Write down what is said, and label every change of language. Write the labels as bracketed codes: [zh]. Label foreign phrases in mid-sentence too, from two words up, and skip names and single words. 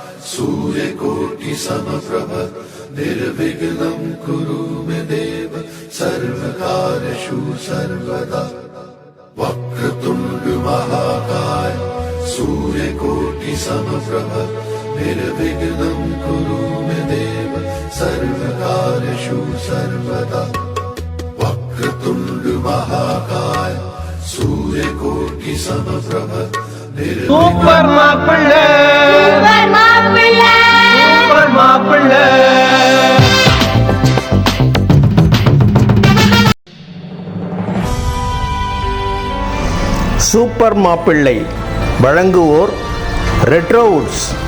[sa] सूर्यकोटि समप्रभ निर्विघ्नं कुरु मे देव सर्वकार्येषु सर्वदा वक्रतुण्ड महाकाय सूर्यकोटि समप्रभ निर्विघ्नं कुरु मे देव सर्वकार्येषु सर्वदा वक्रतुण्ड महाकाय सूर्यकोटि समप्रभ [ta] சூப்பர் மாப்பிள்ள சூப்பர் மாப்பிள்ள சூப்பர் மாப்பிள்ள சூப்பர் மாப்பிள்ளை வழங்குவோர் ரெட்ரோவுட்ஸ்.